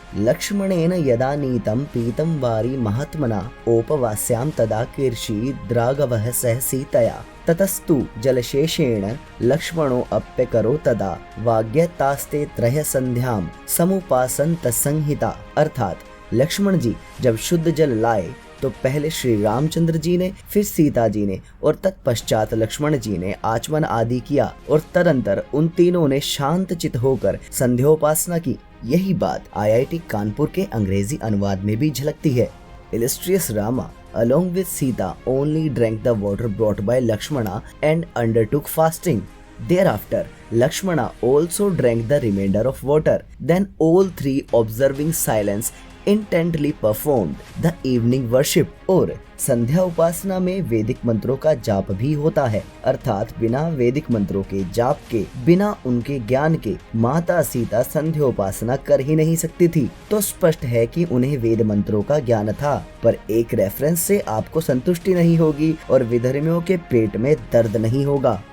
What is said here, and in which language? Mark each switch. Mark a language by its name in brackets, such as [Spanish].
[Sanskrit] लक्ष्मणेन यदा नीतं पीतं वारी महात्मना ओपवास्यां तदा कीर्षि द्रागवः सह सीतया ततस्तु जलशेषेण लक्ष्मणो अप्यकरो तदा वाग्यतास्ते त्रय संध्यां समुपासन्त संहिता, [Hindi] अर्थात लक्ष्मण जी जब शुद्ध जल लाए तो पहले श्री रामचंद्र जी ने, फिर सीता जी ने और तत्पश्चात लक्ष्मण जी ने आचमन आदि किया, और तदंतर उन तीनों ने शांत चित होकर संध्योपासना की। यही बात आईआईटी कानपुर के अंग्रेजी अनुवाद में भी झलकती है। [English] Illustrious Rama along with Sita only drank the water brought by Lakshmana and undertook fasting. Thereafter, Lakshmana also drank the remainder of water. Then all three, observing silence, intently performed the evening worship। [Hindi] और संध्या उपासना में वैदिक मंत्रों का जाप भी होता है, अर्थात बिना वैदिक मंत्रों के जाप के, बिना उनके ज्ञान के माता सीता संध्या उपासना कर ही नहीं सकती थी। तो स्पष्ट है कि उन्हें वेद मंत्रों का ज्ञान था, पर एक रेफरेंस से आपको संतुष्टि नहीं होगी और विधर्मियों के पेट में दर्द नहीं होगा।